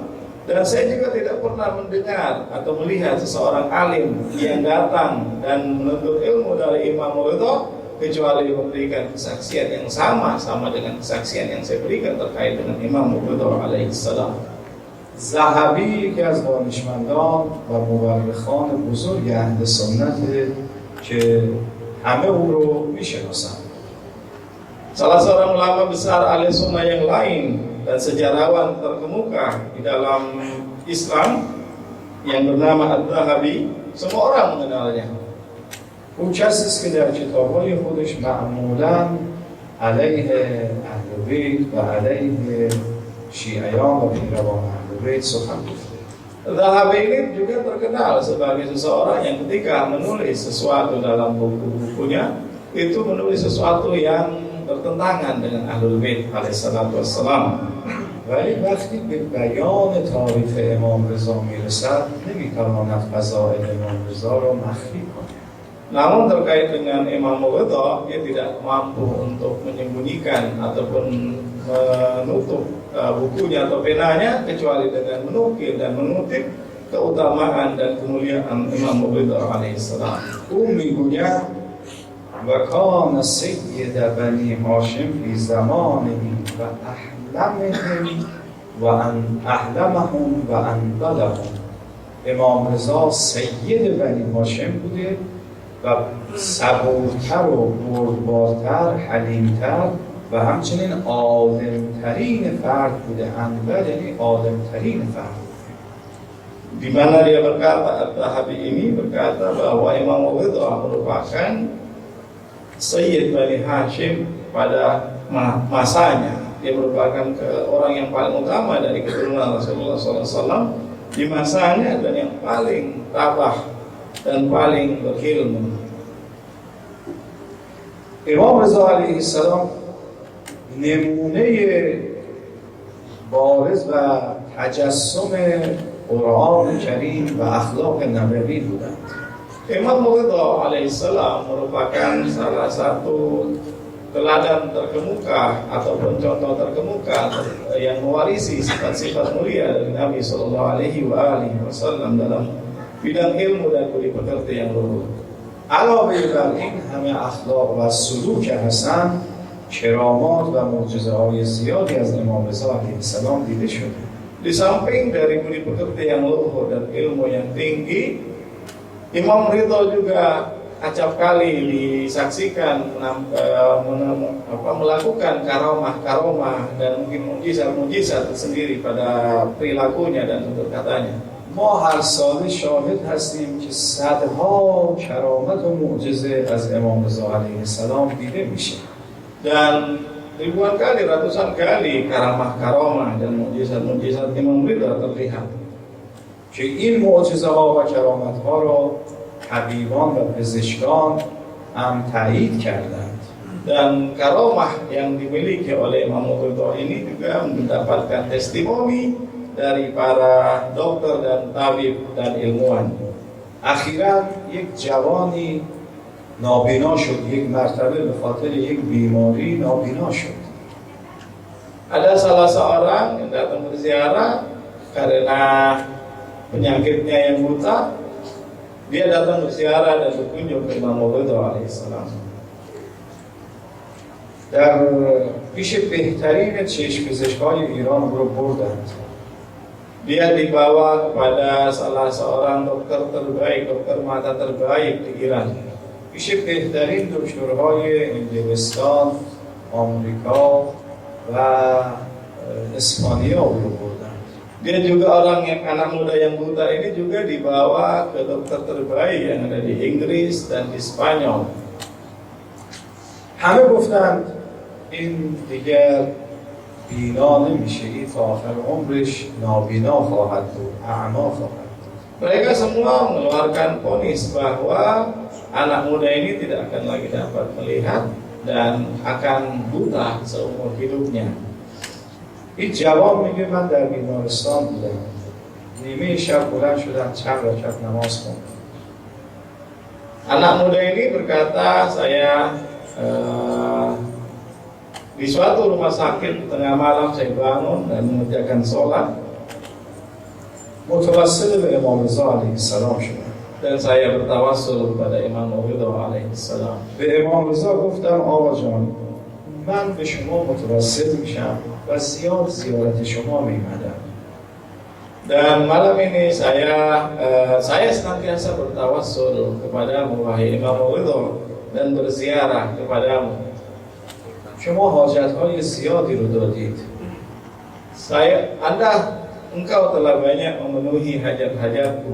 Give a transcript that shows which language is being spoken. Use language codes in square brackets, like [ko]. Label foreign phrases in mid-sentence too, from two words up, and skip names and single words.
[id] Dan saya juga tidak pernah mendengar atau melihat seseorang alim yang datang dan menuntut ilmu dari Imam Ridha kecuali memberikan kesaksian yang sama dengan kesaksian yang saya berikan terkait dengan Imam Ridha alaihissalam. [fa] ذهبی یکی از دانشمندان و مورخان بزرگ اهل سنت که همه او رو میشناسند. [id] Salah seorang ulama besar ahli sunnah yang lain dan sejarawan terkemuka di dalam Islam yang bernama Adz-Dzahabi, semua orang mengenalnya. [fa] او کسی است که در کتاب‌های خودش معمولاً علیه اهل بیت و علیه شیعیان و پیروان اهل بیت سخن گفته. [id] Dzahabi ini juga terkenal sebagai seseorang yang ketika menulis sesuatu dalam buku-bukunya itu menulis sesuatu yang bertentangan dengan Ahlul Bait [ar] عليه الصلاة والسلام. [fa] ولی وقتی به بیان تاریخ امام رضا میرسد نمیتواند فضائل امام رضا را مخفی کند. [id] Namun terkait dengan Imam Ridha, dia tidak mampu untuk menyembunyikan ataupun menutup bukunya atau penanya kecuali dengan menukil dan mengutip keutamaan dan kemuliaan Imam Ridha alaihissalam. [fa] او میگوید [ar] و کان سید بنی هاشم فی زمانه و احلمهم و انبلهم. [fa] امام رضا سید بنی هاشم بوده و صبورتر و بردبارتر، حلیمتر و همچنین عالمترین فرد بوده. انبل یعنی عالمترین فرد. [id] Di mana dia berkata, Adz-Dzahabi ini berkata bahwa Imam Ridha merupakan Sayyid Bani Hashim pada masanya. Dia merupakan orang yang paling utama dari keturunan Rasulullah SAW di masanya dan yang paling tabah dan paling berilmu. [fa] امام رضا [ar] علیه السلام [fa] نمونه بارز و تجسم قرآن کریم و اخلاق نبوی بودند. [id] Imam Ridha alaihissalam merupakan salah satu teladan terkemuka ataupun contoh terkemuka yang mewarisi sifat-sifat mulia dari Nabi [ar] صلى الله عليه وسلم [id] dalam bidang ilmu dan budi pekerti yang luhur. [fa] علاوه بر این همه اخلاق و سلوک حسن، کرامات و معجزه‌های زیادی از امام رضا [ar] علیه السلام [fa] دیده شده. [id] Di samping dari budi pekerti yang luhur dan ilmu yang tinggi, Imam Ridha juga acap kali disaksikan melakukan karomah dan mungkin mujizat tersendiri pada perilakunya dan tutur katanya. [fa] ما هر ساله شاهد هستیم که صدها کرامت و معجزه از امام رضا [ar] علیه السلام [fa] دیده میشه. [id] Dan ribuan kali, ratusan kali karamah-karamah dan mujizat Imam Ridha terlihat. [fa] که این معجزه ها و کرامت ها را طبیبان و پزشکان هم تایید کردند. [id] Dan karamah yang dimiliki oleh Imam Ridha ini juga mendapatkan testimoni dari para dokter dan tabib dan ilmuwan. [fa] اخیراً یک جوانی نابینا شد، یک مرتبه به خاطر یک بیماری نابینا شد. [id] Ada salah seorang yang datang berziarah karena penyakitnya yang buta. Dia datang berziarah dan berkunjung ke Imam Ridha alaihissalam. [fa] در پیش بهترین چشم پزشکان ایران رو بردند. [id] Dia dibawa kepada salah seorang dokter terbaik, dokter mata terbaik di Iran. [fa] پیش بهترین دکترهای انگلستان، آمریکا و اسپانیا رو بردند. [id] Dia juga orang yang anak muda yang buta ini juga dibawa ke dokter terbaik yang ada di Inggris dan di Spanyol. [fa] همه گفتند این دیگر بینا نمیشه، این تا آخر عمرش نابینا خواهد بود، اعما خواهد بود. [id] Mereka semua mengeluarkan vonis bahwa anak muda ini tidak akan lagi dapat melihat dan akan buta seumur hidupnya. [fa] این جوان میگه من در بیمارستان بودم، نیمه شب بلند شدم چند رکعت نماز خوندم. [id] Anak muda ini berkata, saya di suatu rumah sakit di tengah malam saya bangun dan mengerjakan sholat. [fa] متوسل به امام رضا [ar] علیه السلام [fa] شدم. [id] dan saya bertawassul kepada Imam Ridha alaihissalam. [fa] به امام رضا گفتم آقا جان من به شما متوسل میشم و زیاد زیارت شما میمدم. [id] Dan malam ini saya senantiasa bertawassul kepadamu wahai Imam Ridha dan berziarah kepadamu. [fa] شما حاجت‌های زیادی رو دادید. [id] Engkau telah banyak memenuhi hajat-hajatku.